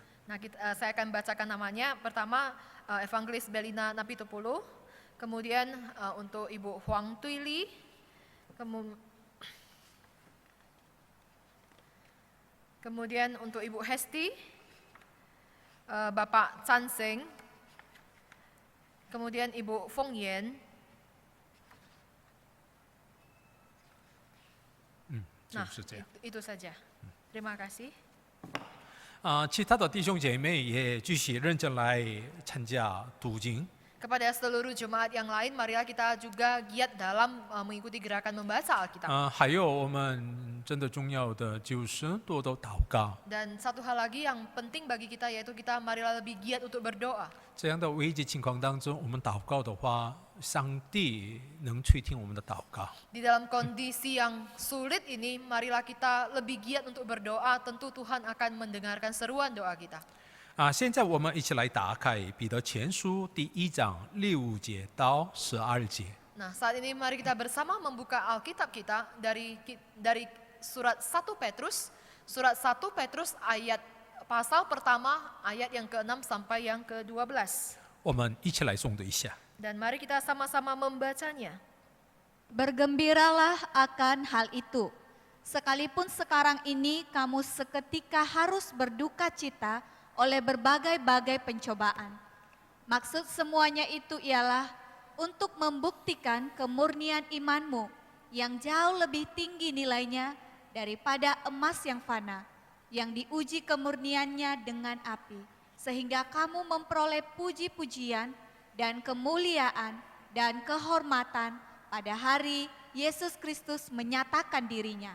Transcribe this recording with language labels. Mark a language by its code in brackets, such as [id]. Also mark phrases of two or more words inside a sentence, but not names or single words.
[id] Nah, saya akan bacakan namanya. Pertama, Evangelis Belina Napitupulu, kemudian untuk Ibu Huang Tuili, kemudian untuk Ibu Hesti, Bapak Chan Seng, kemudian Ibu Fong Yen. Nah, [zh] 就是这样。 [id] itu saja. Terima kasih. [zh] 其他的弟兄姐妹也继续认真来参加读经。 [id] Kepada seluruh jemaat yang lain, marilah kita juga giat dalam mengikuti gerakan membaca Alkitab. [zh] 还有我们真的重要的就是多多祷告。 [id] Dan satu hal lagi yang penting bagi kita yaitu kita marilah lebih giat untuk berdoa. [zh] 这样的危机情况当中，我们祷告的话，上帝能垂听我们的祷告。 [id] Di dalam kondisi yang sulit ini, marilah kita lebih giat untuk berdoa. Tentu Tuhan akan mendengarkan seruan doa kita. [zh] 现在我们一起来打开彼得前书第1章6节到12节。 [id] Nah, saat ini mari kita bersama membuka Alkitab kita dari surat 1 Petrus ayat pasal pertama ayat yang ke-6 sampai yang ke-12. [zh] 我们一起来诵读一下。 [id] Dan mari kita sama-sama membacanya. Bergembiralah akan hal itu. Sekalipun sekarang ini kamu seketika harus berduka cita oleh berbagai-bagai pencobaan. Maksud semuanya itu ialah untuk membuktikan kemurnian imanmu yang jauh lebih tinggi nilainya daripada emas yang fana, yang diuji kemurniannya dengan api, sehingga kamu memperoleh puji-pujian dan kemuliaan dan kehormatan pada hari Yesus Kristus menyatakan dirinya.